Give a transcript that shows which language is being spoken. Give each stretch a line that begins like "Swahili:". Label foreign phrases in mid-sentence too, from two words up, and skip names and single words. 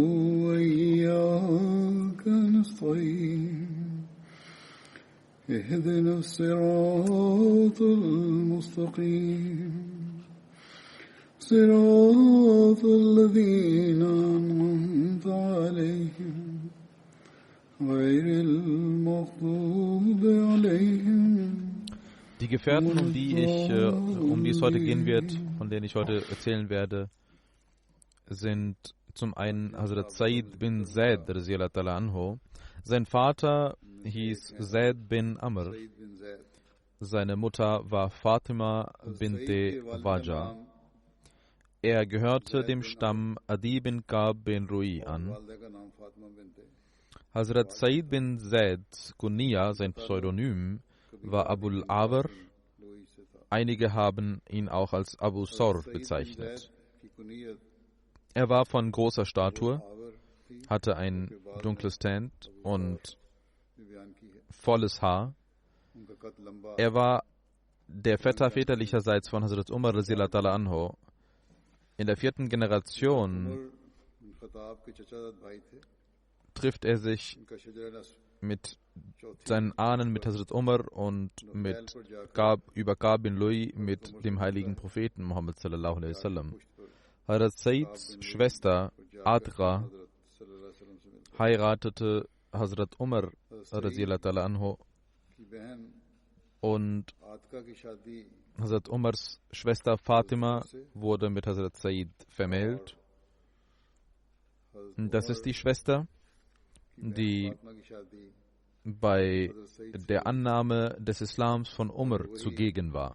Arabic: وإياك نستعين اهدنا الصراط المستقيم صراط الذين أنعمت عليهم غير المغضوب عليهم.
German: Die Gefährten, um die es heute gehen wird, von denen ich heute erzählen werde, sind zum einen Hazrat Said bin Zaid
Arabic: رضي الله تعالى عنه.
German: Sein Vater hieß Zaid bin Amr. Seine Mutter war Fatima binte Wajah. Er gehörte dem Stamm Adi bin Ka'b bin Ru'i an. Hazrat Said bin Zaid Kunya, sein Pseudonym, war Abul Awar. Einige haben ihn auch als Abu Sor bezeichnet. Er war von großer Statur, hatte ein dunkles Tint und volles Haar. Er war der Vetter väterlicherseits von Hazrat Umar
Arabic: رضي الله تعالى عنه.
German: In der 4. Generation trifft er sich mit seinen Ahnen, mit Hazrat Umar und mit Ka'b bin Lu'ay, mit dem heiligen Propheten Muhammad
Arabic: صلى الله عليه وسلم.
German: Hazrat Saids Schwester Adra heiratete Hazrat Umar
Arabic: رضي الله تعالى عنه
German: und Hazrat Umars Schwester Fatima wurde mit Hazrat Said vermählt. Das ist die Schwester, die bei der Annahme des Islams von Umar zugegen war.